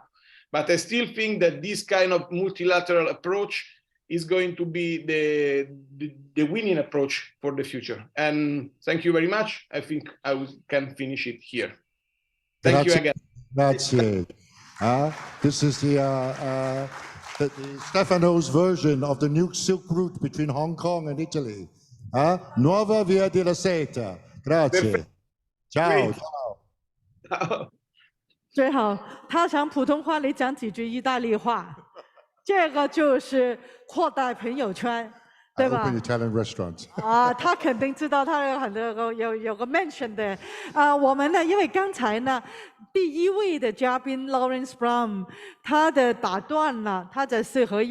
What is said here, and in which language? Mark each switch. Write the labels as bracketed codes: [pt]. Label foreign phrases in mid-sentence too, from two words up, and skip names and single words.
[en] But I still think that this kind of multilateral approach is going to be the winning approach for the future. And thank you very much. I think can finish it here. Thank you again. Grazie. This is the Stefano's version of the new Silk Route between Hong Kong and Italy. [it] Nuova Via della Seta. Grazie. Ciao. Ciao. [zh] 最好他讲普通话，你讲几句意大利话，这个就是扩大朋友圈，对吧 [en] Open Italian restaurants. [zh] 他肯定知道，他有很多有个 mention 的。我们呢，因为刚才呢，第一位的嘉宾 Lawrence Brown 他的打断了，他在四合